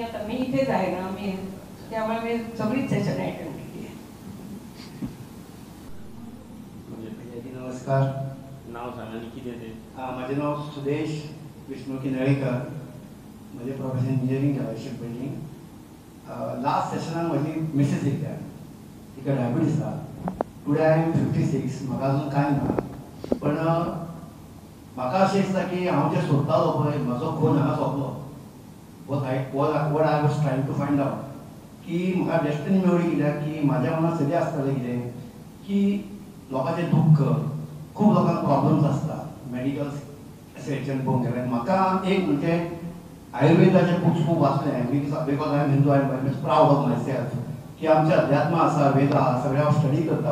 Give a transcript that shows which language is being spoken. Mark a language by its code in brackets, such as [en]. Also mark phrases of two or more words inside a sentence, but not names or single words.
[mr] मी इथेच आहे ना, मी त्यामुळे मी सगळीच सेशन अटेंड केली आहे। नमस्कार, नाव सांगा आणि किती ते? माझे नाव सुदेश विष्णू किनळेकर, म्हणजे [en] professional engineering [mr] केलं शिकवणी। [kok] लास्ट सेशनान म्हजी मिसेस येयल्या, तिका डायबिटीस आसा। [en] today I am [kok] 56, म्हाका अजून कांय ना, पण म्हाका अशें दिसता की हांव जें सोदतालो पळय म्हजो खून हांगा सोंपलो। [en] what I was trying to find out [kok] की म्हाका डेस्टिनी मेळ्ळी, कित्याक की म्हाज्या मनांत सगळें आसतालें कितें की लोकांचे दुःख, खूप लोकांक प्रॉब्लेम्स आसता [en] medical section [kok] पळोवंक गेल्यार म्हाका एक म्हणजे आयुर्वेदाचे बुक्स खूप वाचले [en] because I am Hindu, I am proud of my self [kok] की आमचे अध्यात्म आसा, वेद आसा, सगळे हांव स्टडी करता.